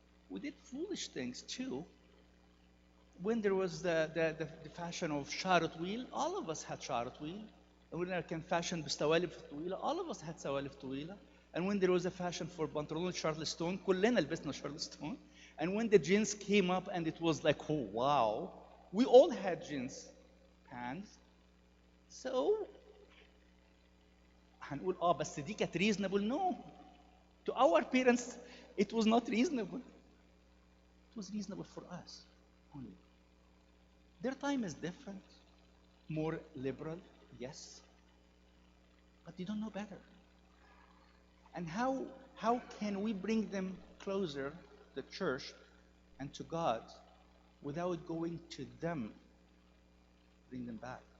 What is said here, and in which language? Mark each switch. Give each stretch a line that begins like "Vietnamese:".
English: We did foolish things too. When there was the fashion of
Arabic: شعر طويل,
English: all of us had شعر طويل. And when there
Arabic: كان
English: fashion
Arabic: بسوالف طويلة,
English: all of us had
Arabic: سوالف طويلة.
English: And when there was a fashion for
Arabic: بنطلون شارلستون, كلنا لبسنا شارلستون.
English: And when the jeans came up and it was like, oh wow, we all had jeans pants.
Arabic: So هنقول بس دي كانت
English: reasonable. No. To our parents, it was not reasonable. It was reasonable for us only. Their time is different, more liberal, yes, but they don't know better. And how can we bring them closer to the church and to God without going to them, bring them back?